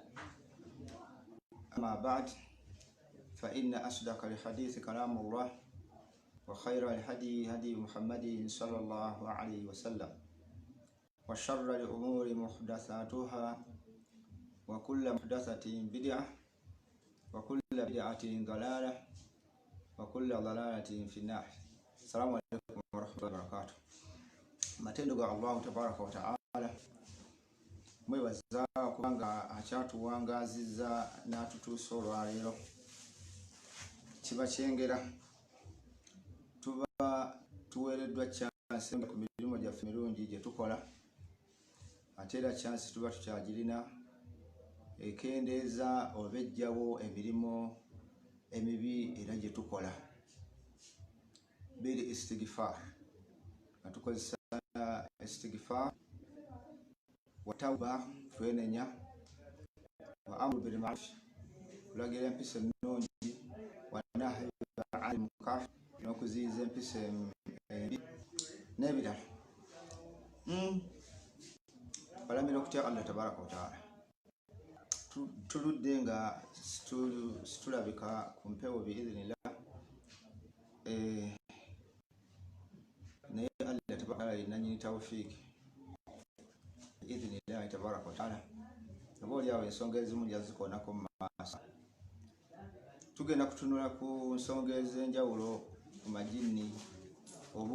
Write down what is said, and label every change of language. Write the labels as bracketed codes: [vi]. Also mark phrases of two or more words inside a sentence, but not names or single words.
[ar] أما بعد فإن أصدق الحديث كلام الله وخير الهدي هدي محمد صلى الله عليه وسلم وشر الأمور محدثاتها وكل محدثة بدعة وكل بدعة ضلالة وكل ضلالة في النار. السلام عليكم ورحمة الله وبركاته. [lg] Matendo ga Allah [ar] تبارك وتعالى [lg] mwebaza kubanga akyatuwangaziza n'atutuusa olwaleero kiba kyengera tuba tuweereddwa chance ku mirimu gyaffe mirungi gye tukola ate era chance tuba tukyagirina ekendeeza obejjawo emirimu emibi era gye tukola biri istighfar natukozesa [ar] استغفار وتوبة [lg] twenenya [ar] وأمر بالمعروف [lg] kulagira empisa ennungi [ar] ونهي عن المنكر [lg] n'okuziyiza empisa embi n'ebirala balamira okutya Allah [ar] تبارك وتعالى [lg] tuludde nga situlabika ku mpewo biidhnillah naye Allah tabaraka nanyini tawfiiki biidhnillah [ar] تبارك وتعالى [lg] oba oliawo ensonga ezimu jazikoonako mu maaso tugenda kutunula ku nsonga ez'enjawulo ku majini oba